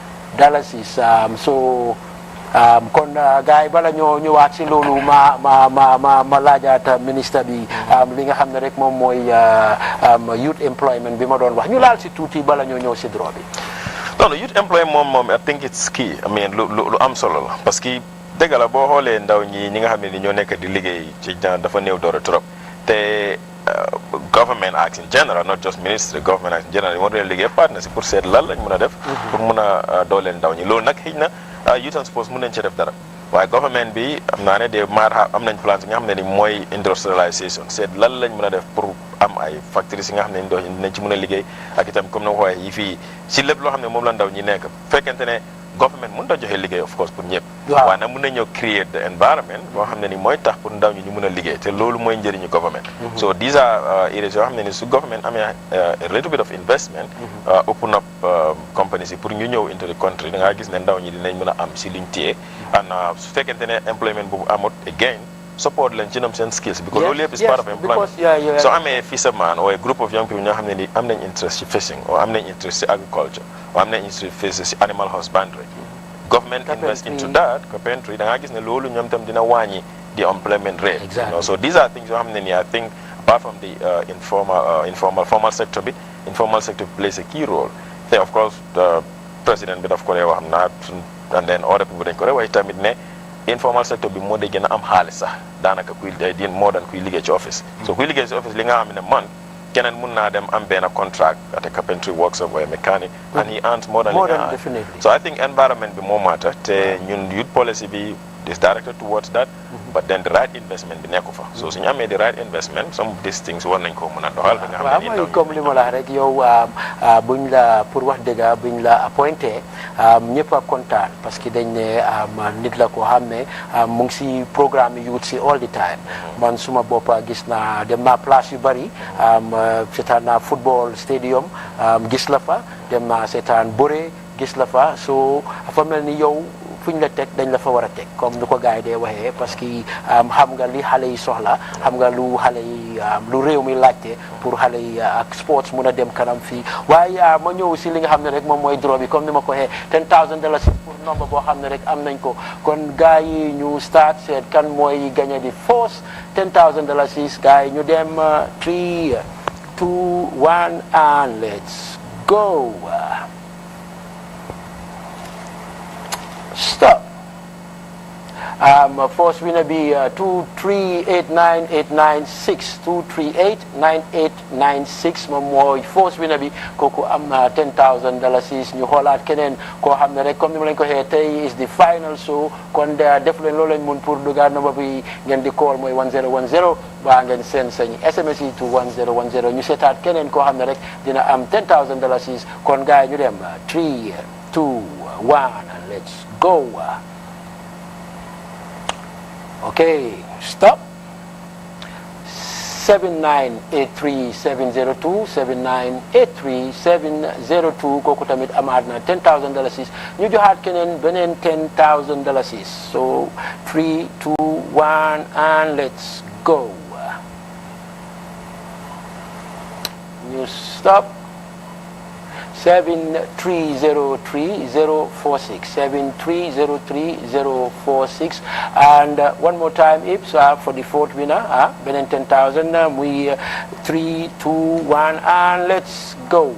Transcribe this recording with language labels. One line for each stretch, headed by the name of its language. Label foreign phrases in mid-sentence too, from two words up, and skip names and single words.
Wolof: so kon gars yi bala ñoo ñëwaat si loolu ma laajaata ministre bi li nga xam ne rek moom mooy
English: youth employment
Wolof: bi ma doon wax ñu laal si tuuti bala ñoo ñëw si draw bi. non
English: youth employment
Wolof: moom
English: I think it's key I mean
Wolof: lu am solo la
French: parce que
Wolof: dëgg la boo xoolee ndaw ñi nga xam ne ni ñoo nekk di liggéey ci dafa néew doole trop te
English: government acts in general, not just ministry, government acts in general,
Wolof: moo doon liggéey partnership pour seet lan lañ mën a def pour mën a dooleel ndaw ñi loolu nag xëy na
English: youth and sports
Wolof: mën nañ ci def dara waaye government bi am naa ne de am nañ plans yi nga xam ne ni mooy industrialisation seet lan lañ mën a def pour am ay factories yi nga xam ne dinañ ci mën a liggéey ak itam comme na ko waxee yi fii si lépp loo xam ne moom la ndaw ñi nekk fekkente ne government mën ta joxe liggéey
English: of course
Wolof: pour ñëpp waaye nag mën na ñëw
English: create the environment
Wolof: boo xam ne ni mooy tax pour ndaw ñi ñu mën a liggéey te loolu mooy njëriñu
English: government so these are areas
Wolof: yoo xam ne ni su government amee
English: a little bit of investment open up companies
Wolof: yi pour ñu ñëw
English: into the country
Wolof: da ngaa gis ne ndaw ñi dinañ mën a am si liñ téye and su fekkente ne employment boobu amut
English: again support
Wolof: leen ci ñoom seen
English: skills because
Wolof: loolu yëpp
English: is part of employment so
Wolof: amee
English: fisherman or a group of young people
Wolof: ñoo xam ne ni am nañ interest ci
English: fishing or
Wolof: am nañ interest ci
English: agriculture or
Wolof: am nañ interest ci
English: animal husbandry government invest into that carpentry
Wolof: da ngaa gis ne loolu ñoom tam dina wàññi
English: the employment rate so these are things
Wolof: yoo xam ne ni
English: I think apart from the formal sector
Wolof: bi
English: informal sector plays a key role
Wolof: te
English: of course the president
Wolof: bi daf ko dee wax naa
English: and then other people
Wolof: dañ ko dee wax tamit ne
English: informal sector
Wolof: bi moo dee gën a am xaalis sax daanaka kuy di moo daan kuy liggéey ci
English: office so
Wolof: kuy liggéey ci office li nga xam ne man keneen mun naa dem am benn
English: contract at a carpentry workshop or a mechanic and he earns more than definitely so I think environment
Wolof: bi moo matter te ñun
English: youth policy
Wolof: bi
English: is directed towards that but then the right investment
Wolof: bi nekku fa so suñu amee
English: the right investment some of these things
Wolof: war nañ ko mën a doxal ba nga xam ne mooy comme li ma la rek yow buñ la pour wax dëgg buñ la appointé ñëpp a kontaan
French: parce que
Wolof: dañ ne nit la ko xam ne mu ngi si
English: programme youth
Wolof: si
English: all the time
Wolof: man suma boppa gis naa dem naa place yu bari seetaan naa
English: football stadium
Wolof: gis la fa dem naa seetaan bëre gis la fa so fa mel ni yow fuñ la teg dañ la fa war a teg comme ni ko gars yi dee waxee
French: parce que
Wolof: xam nga li xale yi soxla xam nga lu xale yi lu réew mi laajte pour xale yi ak sports mun a dem kanam fii waaye ma ñëw si li nga xam ne rek moom mooy draw bi comme ni ma ko waxee $10,000
French: pour nombre
Wolof: boo xam ne rek am nañ ko kon gars yi ñu start seet kan mooy gagné di force $10,000 gars yi ñu dem 3 2 1
English: and let's go. Stop. First winner be
Wolof: 2389896 2389896 moom mooy
English: first winner
Wolof: bi kooku am na $10,000 ñu xoolaat keneen koo xam ne rek comme ni ma leen ko waxee tey
English: is the final show
Wolof: kon def leen loolu lañ mun pour dugaat number bi ngeen di call mooy 1010 baa ngeen seen sañ SMS yi to 1010 ñu seetaat keneen koo xam ne rek dina am $10,000 kon gars yi ñu dem 3 2 1
English: and let's go. Okay, stop.
Wolof: 7983702 7983702 kooku tamit amaat na $10,000 ñu joxaat keneen beneen $10,000 so 3 2 1
English: and let's go. You stop. 7303046 7303046 and one more time Ips for the fourth winner beneen 10,000 muy 3 2 1 and let's go.